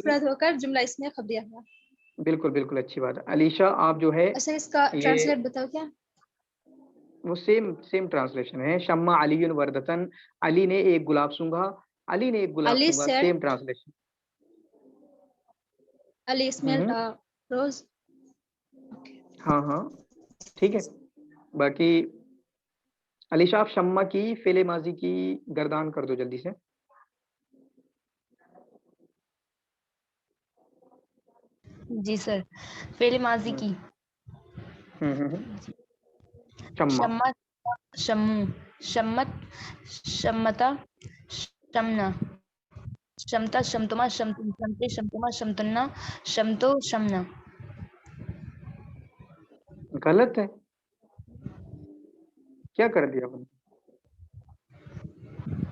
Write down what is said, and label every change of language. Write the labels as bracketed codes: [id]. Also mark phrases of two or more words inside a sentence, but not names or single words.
[ur] مفرد ہو کر جملہ اسمیہ خبریہ ہوا. بالکل بالکل اچھی بات ہے. علیشا آپ جو ہے اچھا اس کا یہ ٹرانسلیٹ بتاؤ کیا. وہ [en] same translation [ur] ہے. [ar] شمع علی وردتن، [ur] علی نے ایک گلاب سونگھا، علی نے ایک گلاب علی سونگھا، said [en] same translation. علی smelled a rose. [ur] ہاں ہاں ٹھیک ہے. باقی علیشا آپ شمع کی فعل ماضی کی گردان کر دو جلدی سے. جی سر. فعل ماضی کی ہوں شمع. [ar] شمت، شمو، شمت، شمتا، شمنا، شمتا، شمتما، شمتن، شمتے، شمتما، شمتنا، شمتو، شمنا. [ur] غلط ہے، کیا کر دیا آپ نے؟